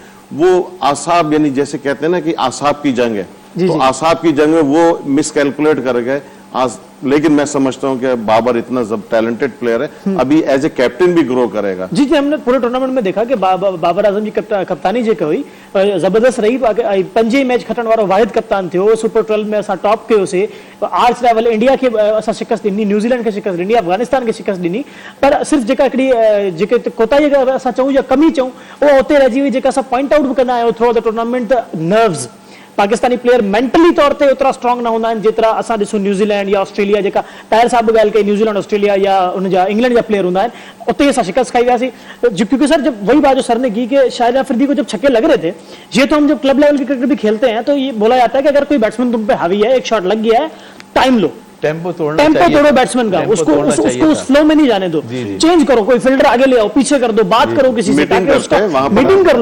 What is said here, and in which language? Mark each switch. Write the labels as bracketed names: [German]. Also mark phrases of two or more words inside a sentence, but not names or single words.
[Urdu] وہ اعصاب، یعنی جیسے کہتے ہیں نا کہ اعصاب کی جنگ ہے، تو اعصاب کی جنگ میں وہ مس کیلکولیٹ کر گئے آج لیکن میں سمجھتا ہوں کہ بابر اتنا [English] talented player [Urdu] ہے، ابھی [English] as a captain [Urdu] بھی گرو کرے گا. جی ہم نے پورے ٹورنامنٹ میں دیکھا کہ [Sindhi] बाबर आजम जी कप्तानी जे कई जबरदस्त रही, पंजे मैच खटण वारो वाहिद कप्तान थियो, सुपर 12 में असां टॉप कयो से, [English] arch rival [Sindhi] इंडिया के असां शिकस्त ॾिनी, न्यूज़ीलैंड के शिकस्त ॾिनी, अफगानिस्तान के शिकस्त ॾिनी, पर सिर्फ जेका हिकिड़ी जेके कोताही असां चऊं या कमी चऊं उहो उते रहिजी वई, जेका असां [English] point out [Sindhi] बि कंदा आहियूं [English] through the tournament. nerves Pakistani player [Sindhi] मेंटली तौर ते उतरा स्ट्रांग न हूंदा आहिनि जेतिरा असां ॾिसूं न्यूज़ीलैंड या ऑस्ट्रेलिया, जेका ताहिर साहब ॻाल्हि कई न्यूज़ीलैंड ऑस्ट्रेलिया या उनजा इंग्लैंड जा प्लेयर हूंदा आहिनि, उते असां शिकस्त खाई वियासीं। [Urdu] کیونکہ سر جب وہی بات جو سر نے کی کہ شاہد آفریدی کو جب چھکے لگ رہے تھے، یہ تو ہم جب [English] club level [Urdu] کی کرکٹ بھی کھیلتے ہیں تو یہ بولا جاتا ہے کہ اگر کوئی بیٹسمین تم پہ حاوی ہے، ایک شاٹ لگ گیا ہے، ٹائم لو, टेम्पो توڑو بیٹسمین کا، اس کو اس فلو میں نہیں جانے دو، چینج کرو، کوئی فیلڈر آگے لے آؤ، پیچھے کر دو، بات کرو کسی سے، تاکہ اس کا میٹنگ کر لو.